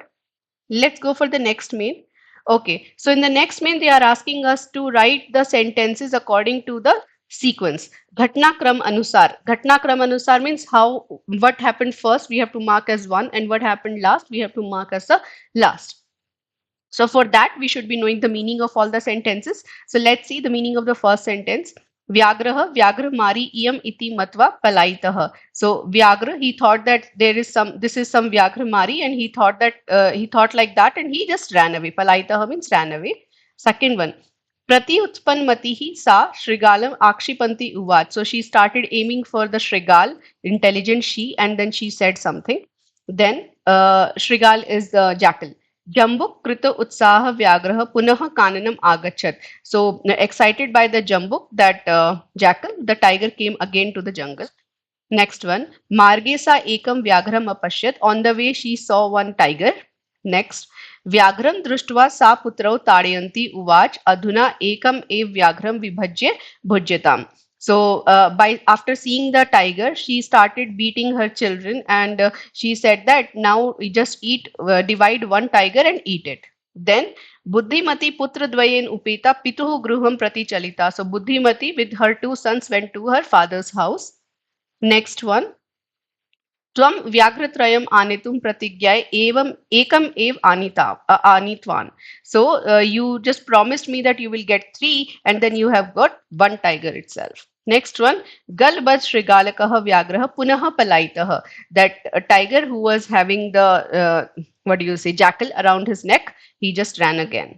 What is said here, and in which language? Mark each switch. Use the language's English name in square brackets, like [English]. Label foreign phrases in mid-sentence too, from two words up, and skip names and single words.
[English] Let's go for the next main. Okay, so in the next main, they are asking us to write the sentences according to the sequence. [Sanskrit] घटनाक्रम अनुसार. घटनाक्रम अनुसार [English] means how, what happened first, we have to mark as one, and what happened last, we have to mark as the last. So for that, we should be knowing the meaning of all the sentences. So let's see the meaning of the first sentence. [Sanskrit] व्याघ्रः व्याघ्रमारी इयम् इति मत्वा पलायितः. [English] So Vyagra, he thought that this is some Vyagramari, and he thought like that, and he just ran away. Palaitaha means ran away. Second one. [Sanskrit] प्रति उत्पन्नमतिः सा शृगालम् आक्षिपन्ती उवाच. [English] So she started aiming for the Shrigal, intelligent she, and then she said something. Then Shrigal is the jackal. [Sanskrit] जम्बुक कृत उत्साहः व्याघ्रः पुनः काननम् आगच्छत्. [English] So excited by the Jambuk, that jackal, the tiger came again to the jungle. Next one, [Sanskrit] मार्गे सा एकं व्याघ्रम् अपश्यत्. [English] On the way, she saw one tiger. Next, [Sanskrit] व्याघ्रं दृष्ट्वा सा पुत्रौ ताडयन्ती उवाच अधुना एकम् एव व्याघ्रं विभज्य भुज्यताम्. [English] So, by after seeing the tiger, she started beating her children, and she said that now we just divide one tiger and eat it. Then, [Sanskrit] बुद्धिमती पुत्र द्वयेन उपेता पितुः गृहं प्रति चलिता. [English] So, Buddhimati with her 2 sons went to her father's house. Next one. [Sanskrit] त्वं व्याघ्रत्रयम् आनेतुं प्रतिज्ञाय एवम् एकम् एव आनीतवान्. [English] So you just promised me that you will get 3, and then you have got 1 tiger itself. Next one, [Sanskrit] गलबद्ध शृगालकः व्याघ्रः पुनः पलायितः. [English] That tiger who was having the what do you say, jackal around his neck, he just ran again.